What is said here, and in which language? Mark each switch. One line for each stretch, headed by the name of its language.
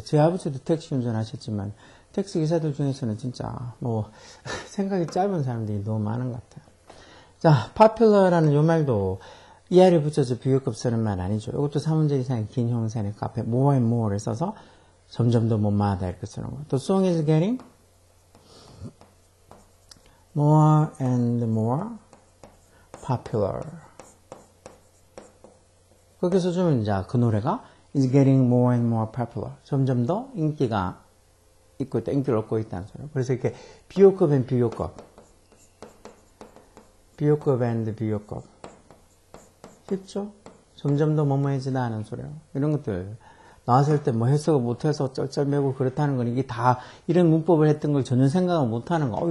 Korean: 제 아버지도 택시 운전하셨지만 택시 기사들 중에서는 진짜 뭐 생각이 짧은 사람들이 너무 많은 것 같아요. 자, popular라는 요 말도 er을 붙여서 비교급 쓰는 말 아니죠. 이것도 3문제 이상의 긴 형용사니까 앞에
English: more and more
Korean: 를 써서 점점 더 뭐뭐하다 이렇게 쓰는 거예요.
English: The song is getting more and more popular.
Korean: 그렇게 써주면 이제 그 노래가
English: is getting more and more popular.
Korean: 점점 더 인기가 있고 있다, 인기를 얻고 있다는 소리예요. 그래서 이렇게 비교급 and 비교급, 비교급 and 비교급 쉽죠? 점점 더 뭐뭐해지다 하는 소리예요. 이런 것들 나왔을 때 뭐 해석을 못해서 쩔쩔매고 그렇다는 건 이게 다 이런 문법을 했던 걸 전혀 생각을 못하는 거.